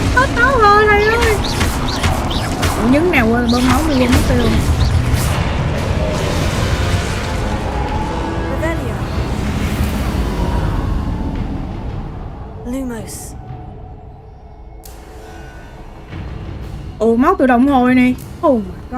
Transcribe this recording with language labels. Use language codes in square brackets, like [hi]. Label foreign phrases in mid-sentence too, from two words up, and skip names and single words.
[vi] Máu rồi thầy ơi. Ủa, Những nào quên bơm máu, quên mất tiêu. Revelio. Lumos. Ủa, máu tự động hồi nè. [en] Oh my god.